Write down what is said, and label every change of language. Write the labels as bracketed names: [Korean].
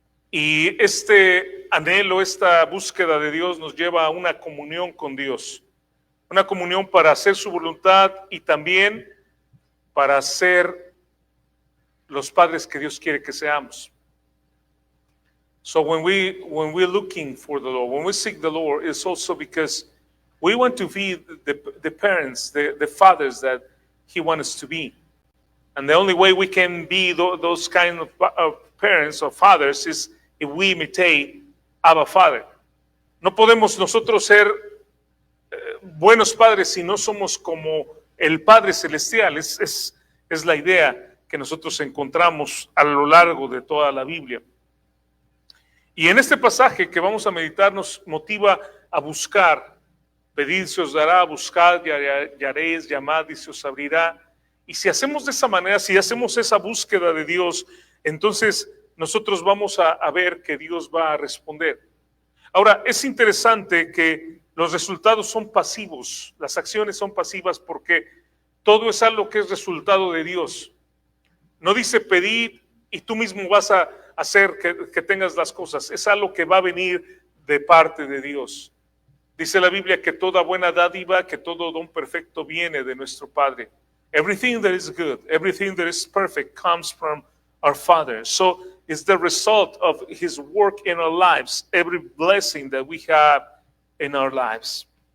[Spanish] Y este anhelo, esta búsqueda de Dios nos lleva a una comunión con Dios, una comunión para hacer su voluntad y también para ser los padres que Dios quiere que seamos. [English] So when we're looking for the Lord, when we seek the Lord, it's also because we want to be the parents, the fathers that He wants us to be. And the only way we can be those kind of parents or fathers is if we imitate Abba Father. [Spanish] No podemos nosotros ser buenos padres si no somos como el Padre Celestial. Es la idea que nosotros encontramos a lo largo de toda la Biblia. Y en este pasaje que vamos a meditar nos motiva a buscar. Pedid se os dará, buscad y hallaréis, llamad y se os abrirá. Y si hacemos de esa manera, si hacemos esa búsqueda de Dios, entonces nosotros vamos a ver que Dios va a responder. Ahora, es interesante que los resultados son pasivos, las acciones son pasivas porque todo es algo que es resultado de Dios. No dice pedir y tú mismo vas a hacer que tengas las cosas, es algo que va a venir de parte de Dios. Dice la Biblia que toda buena dádiva, que todo don perfecto viene de nuestro Padre. [English] Everything that is good, everything that is perfect comes from our Father. So it's the result of His work in our lives, every blessing that we have in our lives.